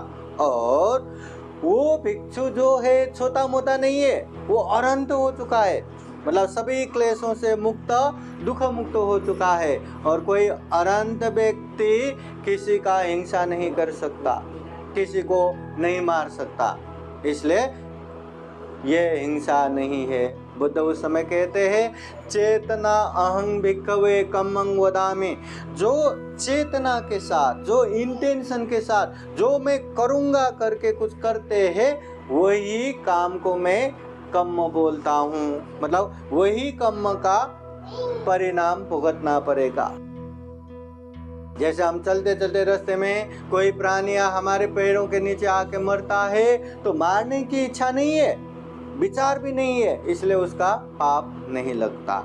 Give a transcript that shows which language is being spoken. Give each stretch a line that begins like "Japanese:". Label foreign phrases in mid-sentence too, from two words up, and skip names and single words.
Hindi: और वो भिक्षु जो है छोटा मोटा नहीं है, वो अनंत हो चुका है, मतलब सभी क्लेशों से मुक्त, दुख मुक्त हो चुका है। और कोई अनंत व्यक्ति किसी का हिंसा नहीं कर सकता, किसी को नहीं मार सकता, इसलिए ये हिंसा नहीं है। बुद्ध उस समय कहते हैं,
Pali: चेतना अहं भिक्खवे कम्मं वदामि।
Hindi: जो चेतना के साथ, जो इंटेंशन के साथ, जो मैं करूँगा करके कुछ करते हैं, वही काम को मैं कम्म बोलता हूँ, मतलब वही कम्म का परिणाम भुगतना पड़ेगा। जैसे हम चलते चलते रास्ते में कोई प्राणी हमारे पैरों के नीचे आके मरता है, तो मारने की इच्छा नहीं है, विचार भी नहीं है, इसलिए उसका पाप नहीं लगता।